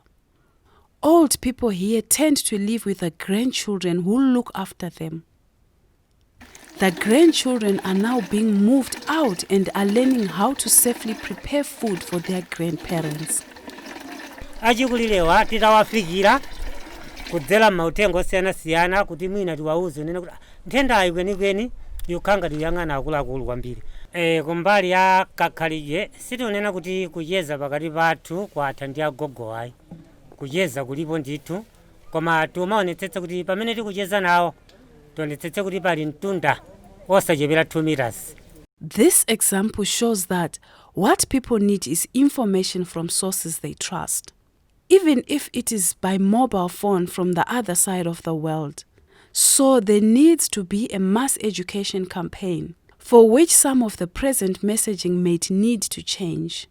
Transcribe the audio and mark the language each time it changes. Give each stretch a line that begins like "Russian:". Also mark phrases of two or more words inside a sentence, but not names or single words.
English: Old people here tend to live with the grandchildren who look after them. The grandchildren are now being moved out and are learning how to safely prepare food for their grandparents.
Nyanja: kudzera m'mautengo osiyanasiyana kuti mwina tiwauze nene kuti nthendayi kwenikweni yokhanga tiyang'ana akuluakulu kwambiri. Kumbali ya kakhalidwe sitionena kuti kuyeza pakati pathu kwatha ndi agogo ayi, kuyeza kulipo ndithu, koma timaonetsetsa kuti pamene tikucheza nawo tionetsetse kuti pali mtunda osachepera 2 meters.
English: This example shows that what people need is information from sources they trust, even if it is by mobile phone from the other side of the world. So there needs to be a mass education campaign, for which some of the present messaging may need to change.